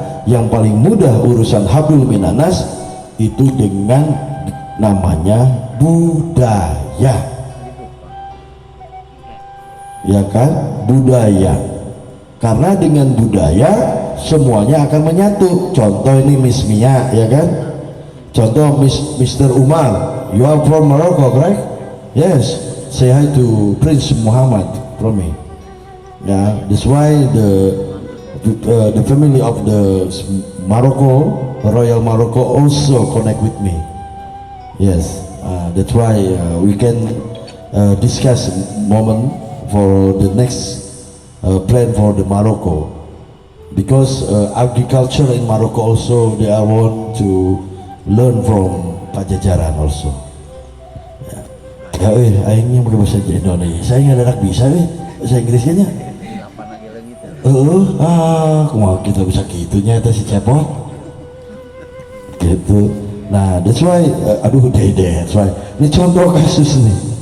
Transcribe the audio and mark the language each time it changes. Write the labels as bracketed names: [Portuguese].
[Indonesian] Yang paling mudah urusan hablum minanas itu dengan namanya budaya, ya kan, budaya. Karena dengan budaya semuanya akan menyatu. Contoh ini Miss Mia, ya kan, contoh Mr. [English] Umar, you are from Morocco, correct? Yes, say hi to Prince Muhammad from me. Yeah, that's why the family of the Morocco, Royal Morocco also connect with me. Yes, that's why we can discuss moment for the next plan for the Morocco, because agriculture in Morocco also they are want to learn from Pajajaran also. [Indonesian] Ya, aingnya pakai bahasa Indonesia, saya nggak ada bisa bahasa Inggrisnya. Kumaha kita bisa gitunya itu si cepot gitu. Nah [English] that's why that's why [Indonesian] ini contoh kasus nih.